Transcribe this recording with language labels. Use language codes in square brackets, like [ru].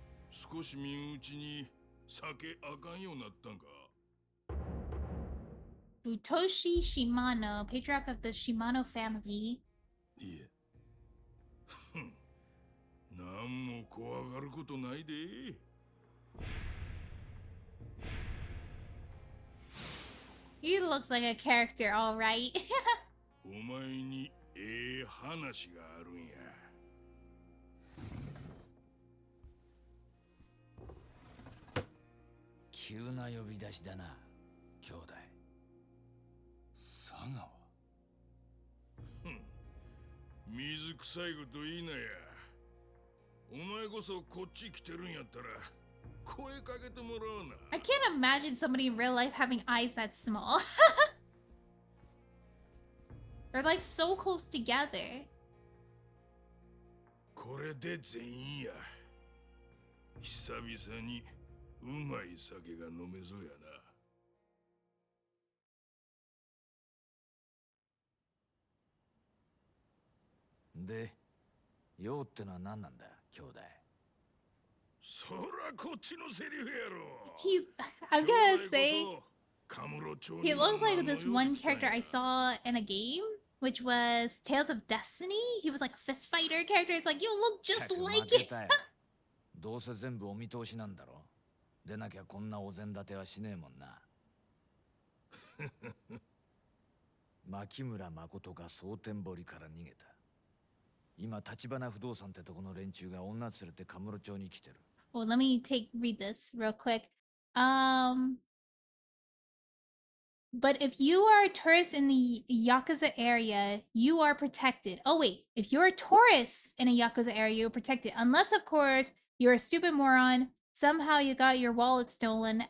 [ja] 少し見んうちに酒あかんようになったんか。 [en] Futoshi Shimano, patriarch of the Shimano family. [ja] いえ。なんも怖がることないで。 [en] He looks like a character, all right. [ja] お前に話があるんや。急な呼び出しだな、兄弟。佐川。水臭いこと言いなや。お前こそこっち来てるんやったら声かけてもらうな。 [en] I can't imagine somebody in real life having eyes that small. They're like so close together. [ja] これで全員や。久々にうまい酒が飲めそうやな。で、用ってのは何なんだ、兄弟。そらこっちのセリフやろ。 [en] I'm gonna say, he looks like this one character I saw in a game, which was Tales of Destiny. He was like a fist fighter character. It's like, you look just like it. [ja] どうせ全部お見通しなんだろ。でなきゃこんなお膳立てはしねえもんな。牧村誠が蒼天堀から逃げた。今橘不動産ってとこの連中が女連れてカムロ町に来てる。 [en] Well, let me read this real quick. But if you are a tourist in the Yakuza area, you are protected. Oh wait, if you're a tourist in a Yakuza area, you're protected. Unless, of course, you're a stupid moron. Somehow you got your wallet stolen.